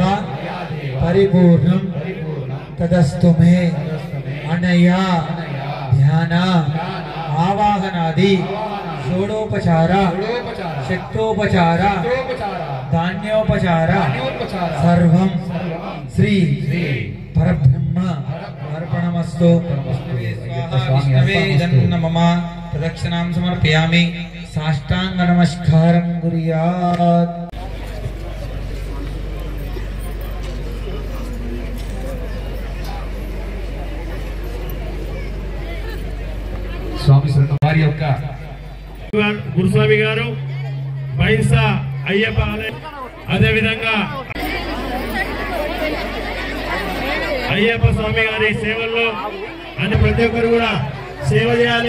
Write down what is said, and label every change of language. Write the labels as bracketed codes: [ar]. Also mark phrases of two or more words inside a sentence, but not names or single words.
[sa] परिपूर्णं तदस्तु मे अनया ध्यान आवाहनादि षोडोपचार शक्तोपचार धान्योपचार सर्वं श्री परब्रह्म अर्पणमस्तु विष्णवे मम प्रदक्षिणां समर्पयामि साष्टांग नमस्कारं कुर्यात् [te] స్వామి శరణ వారి యొక్క గురుస్వామి గారు బైన్సా అయ్యప్ప ఆలయం అదే విధంగా అయ్యప్ప స్వామి గారి సేవల్లో అన్ని ప్రతి ఒక్కరు కూడా సేవ చేయాలి.